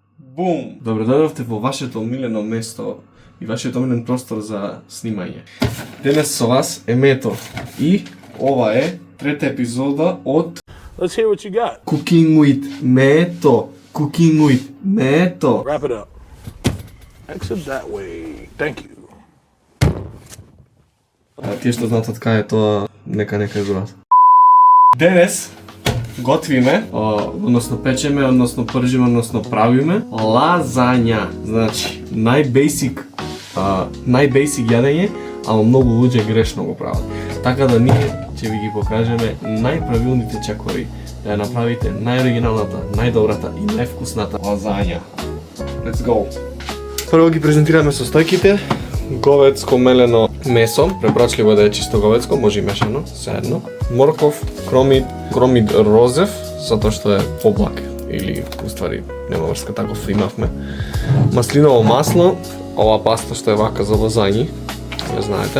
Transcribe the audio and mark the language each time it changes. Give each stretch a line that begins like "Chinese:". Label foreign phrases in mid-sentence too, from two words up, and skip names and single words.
Macedonian: Бум! Добре дојдовте во вашето омилено место и вашиот омилен простор за снимање. Денес со вас е Мето и ова е трета епизода од
English: Let's hear what you got. Cooking with Mето. Cooking with Mето. Wrap it up. Exit that way. Thank you.
Macedonian: Тие што знаат од кај е тоа, нека кажуваат. Денес готвиме, односно печеме, односно пржиме, односно правиме лазања. Значи, најбейсик јадење, ама многу луѓе грешно го прават. Така да ние ќе ви ги покажеме најправилните чекори да ја направите најоригиналната, најдобрата и највкусната лазања.
English: Let's go!
Macedonian: Прво ги презентираме состојките. Говецко мелено месо, препорачливо да е чисто говецко, може и мешано, заедно. Морков, кромид розев, затоа што е поблак, или уствари нема врска, таков имавме. Маслиново масло, ова паста што е вака за лазањи, ја знаете.